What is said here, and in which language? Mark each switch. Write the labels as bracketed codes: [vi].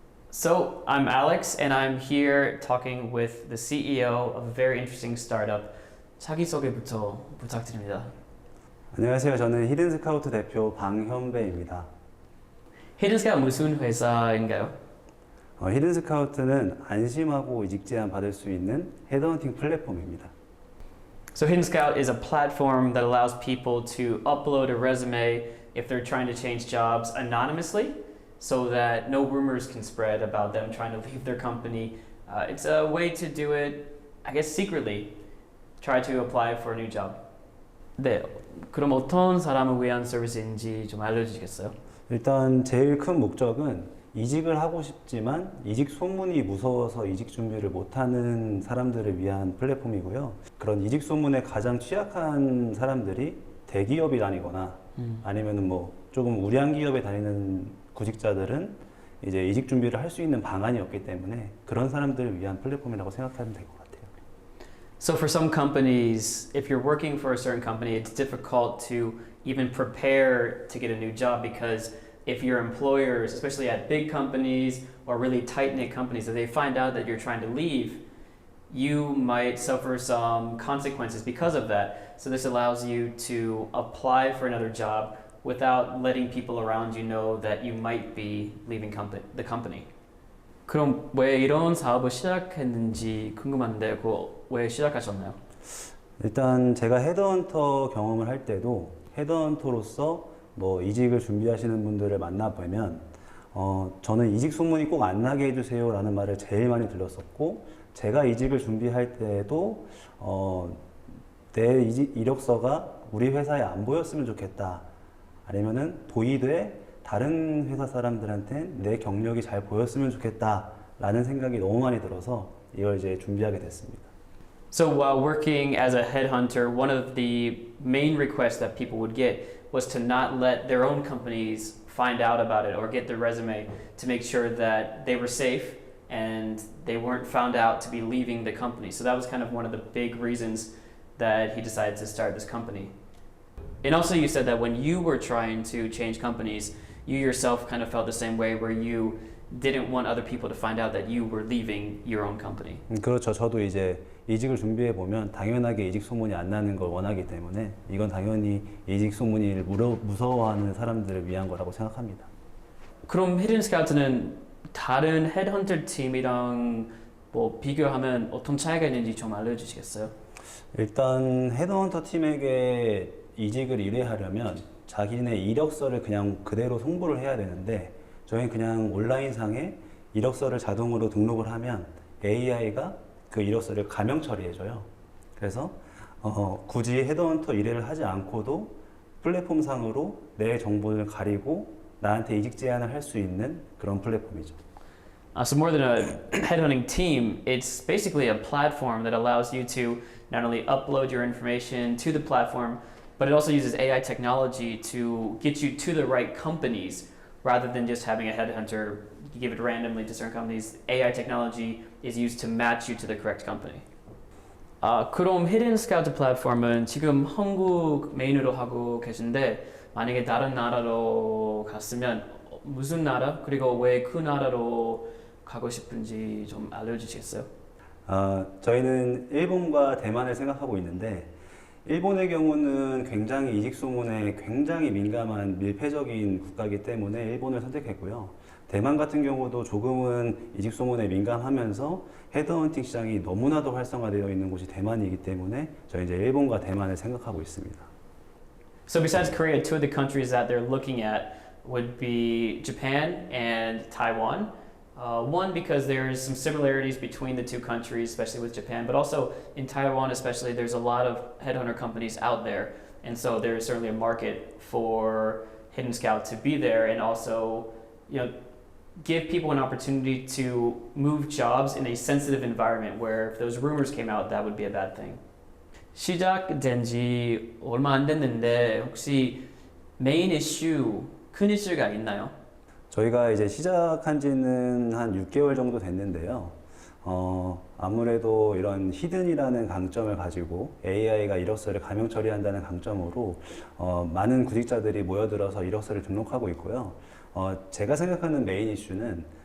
[en] So, I'm Alex, and I'm here talking with the CEO of a very interesting startup. [ko] 자기소개부터 부탁드립니다. 안녕하세요. 저는 히든스카우트 대표 방현배입니다. 히든스카우트 무슨 회사인가요? 히든스카우트는 안심하고 이직 제안 받을 수 있는 헤드헌팅 플랫폼입니다. [en] So, HiddenScout is a platform that allows people to upload a resume if they're trying to change jobs anonymously, so that no rumors can spread about them trying to leave their company. It's a way to do it, I guess, secretly. Try to apply for a new job. [ko] 네, 그럼 어떤 사람을 위한 서비스인지 좀 알려주시겠어요? 일단 제일 큰 목적은 이직을 하고 싶지만 이직 소문이 무서워서 이직 준비를 못하는 사람들을 위한 플랫폼이고요. 그런 이직 소문에 가장 취약한 사람들이 대기업이 다니거나 아니면은 뭐 조금 우량 기업에 다니는 구직자들은 이제 이직 준비를 할 수 있는 방안이 없기 때문에 그런 사람들을 위한 플랫폼이라고 생각하면 될 것 같아요. [en] So for some companies, if you're working for a certain company, it's difficult to even prepare to get a new job because if your employers, especially at big companies or really tight-knit companies, if they find out that you're trying to leave, you might suffer some consequences because of that. So this allows you to apply for another job without letting people around you know that you might be leaving the company. [ko] 그럼 왜 이런 사업을 시작했는지 궁금한데 그거 왜 시작하셨나요? 일단 제가 헤드헌터 경험을 할 때도 헤드헌터로서 뭐 이직을 준비하시는 분들을 만나보면 저는 이직 소문이 꼭 안 나게 해주세요 라는 말을 제일 많이 들렸었고 제가 이직을 준비할 때도 내 이력서가 우리 회사에 안 보였으면 좋겠다 아니면은 도의돼 다른 회사 사람들한테 내 경력이 잘 보였으면 좋겠다 라는 생각이 너무 많이 들어서 이걸 이제 준비하게 됐습니다. [en] So while working as a headhunter, one of the main requests that people would get was to not let their own companies find out about it or get their resume to make sure that they were safe and they weren't found out to be leaving the company. So that was kind of one of the big reasons that he decided to start this company. And also you said that when you were trying to change companies, you yourself kind of felt the same way where you didn't want other people to find out that you were leaving your own company. [ko] 그렇죠. 저도 이제 이직을 준비해 보면 당연하게 이직 소문이 안 나는 걸 원하기 때문에 이건 당연히 이직 소문을 무서워하는 사람들을 위한 거라고 생각합니다. 그럼 히든스카우트는 다른 헤드헌터 팀이랑 뭐 비교하면 어떤 차이가 있는지 좀 알려주시겠어요? 일단 헤드헌터 팀에게 이직을 의뢰하려면 자기네 이력서를 그냥 그대로 송부를 해야 되는데 저희는 그냥 온라인상에 이력서를 자동으로 등록을 하면 AI가 그 이력서를 가명 처리해줘요. 그래서 굳이 헤드헌터 의뢰를 하지 않고도 플랫폼상으로 내 정보를 가리고 나한테 이직 제안을 할 수 있는 그런 플랫폼이죠. [en] So more than a headhunting team, it's basically a platform that allows you to not only upload your information to the platform, but it also uses AI technology to get you to the right companies rather than just having a headhunter give it randomly to certain companies. AI technology is used to match you to the correct company. [ko] 그럼 히든스카우트 플랫폼은 지금 한국 메인으로 하고 계신데 만약에 다른 나라로 갔으면 무슨 나라 그리고 왜 그 나라로 가고 싶은지 좀 알려주시겠어요? 저희는 일본과 대만을 생각하고 있는데 일본의 경우는 굉장히 이직 소문에 굉장히 민감한 밀폐적인 국가이기 때문에 일본을 선택했고요. 대만 같은 경우도 조금은 이직 소문에 민감하면서 헤드헌팅 시장이 너무나도 활성화되어 있는 곳이 대만이기 때문에 저희 이제 일본과 대만을 생각하고 있습니다. [en] So besides Korea, two of the countries that they're looking at would be Japan and Taiwan. One, because there's some similarities between the two countries, especially with Japan, but also in Taiwan especially, there's a lot of headhunter companies out there. And so there's certainly a market for HiddenScout to be there and also, give people an opportunity to move jobs in a sensitive environment where if those rumors came out, that would be a bad thing. [ko] 시작된 지 얼마 안 됐는데 혹시 메인 이슈, 큰 이슈가 있나요? 저희가 이제 시작한 지는 한 6개월 정도 됐는데요. 아무래도 이런 히든이라는 강점을 가지고 AI가 이력서를 가명 처리한다는 강점으로 많은 구직자들이 모여들어서 이력서를 등록하고 있고요. 제가 생각하는 메인 이슈는